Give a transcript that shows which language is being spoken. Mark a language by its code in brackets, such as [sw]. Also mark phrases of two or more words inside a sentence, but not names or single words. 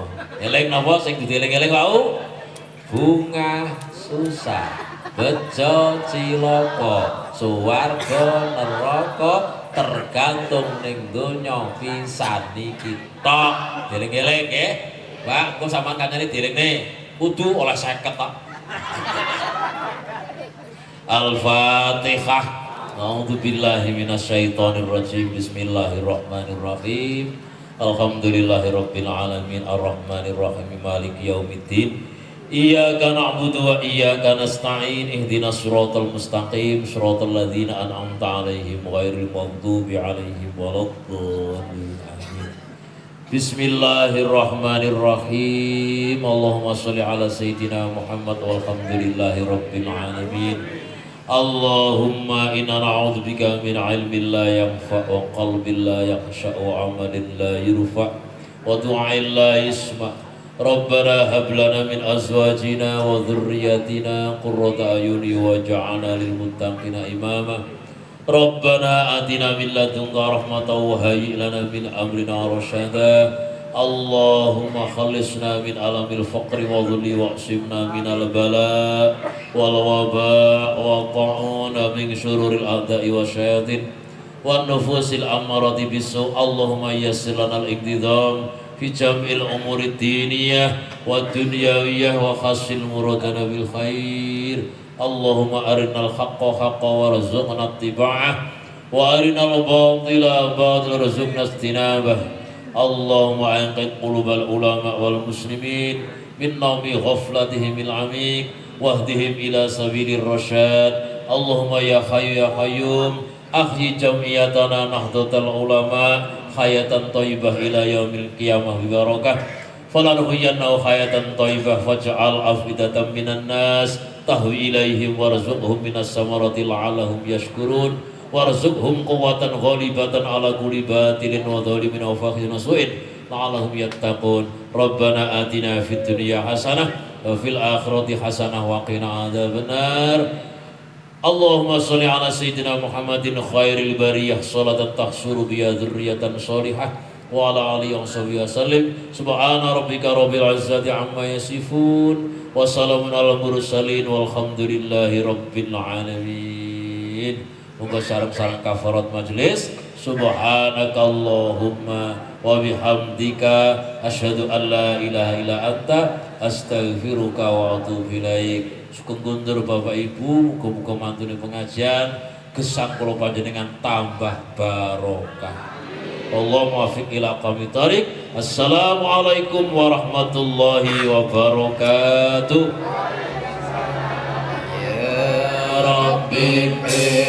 [jv] Eling napa sing dieling-eling wau? Bunga susah, bejo cilaka, suwarga neraka tergantung ning donya pisan iki tok. Dieling-eling nggih. Pak, engko sampean kancane dielingne kudu oleh 50 tok. [ar] الفاتحة. أعوذ بالله من الشيطان الرجيم. بسم الله الرحمن الرحيم. الحمد لله رب العالمين الرحمن الرحيم مالك يوم الدين. إياك نعبد وإياك نستعين. اهدنا الصراط المستقيم، صراط الذين أنعمت عليهم غير المغضوب عليهم ولا الضالين. Amin. بسم الله الرحمن الرحيم. اللهم صل على سيدنا محمد والحمد لله رب العالمين. اللهم إنا نعوذ بك من علم لا ينفع وقلب لا يخشع وعمل لا يرفع ودعاء لا يسمع'. ربنا هب لنا من أزواجنا وذرياتنا قرة أعين واجعلنا للمتقين إماما. ربنا آتنا من لدنك رحمة وهيئ لنا من أمرنا رشدا. اللهم خلصنا من آلام الفقر والذل واعصمنا من البلاء والوباء وقنا من شرور الأعداء والشياطين ونفوس الأمارة بالسوء. اللهم يسر لنا الإقدام في جميع الأمور الدينية والدنيوية وخص مرادنا بالخير. اللهم أرنا الحق حقا وارزقنا اتباعه وأرنا الباطل باطلا وارزقنا اجتنابه. اللهم أنقذ قلوب العلماء والمسلمين من نوم غفلتهم العميق واهدهم إلى سبيل الرشاد. اللهم يا حي يا قيوم أحي جمعيتنا نهضة العلماء حياة طيبة إلى يوم القيامة بالبركة. فلنحيينه حياة طيبة فاجعل أفئدة من الناس تهوي إليهم وارزقهم من الثمرات لعلهم يشكرون. وارزقهم قوة غالبة على كل باطل وظالم وفاخ سوء لعلهم يتقون. ربنا آتنا في الدنيا حسنة وفي الآخرة حسنة وقنا عذاب النار. اللهم صل على سيدنا محمد خير البرية صلاة تحصر بها ذرية صالحة وعلى آله وصحبه وسلم. سبحان ربك رب العزة عما يصفون وسلام على المرسلين والحمد لله رب العالمين. [jv] Muga sareng-sareng [ar] كفارة مجلس. سبحانك اللهم وبحمدك أشهد أن لا إله إلا أنت أستغفرك وأتوب إليك. [jv] Sugeng kundur Bapak Ibu, muga-muga mantune pengajian gesang kula panjenengan tambah barokah. [ar] الله الموفق إلى أقوم الطريق. السلام عليكم ورحمة الله وبركاته. يا ربي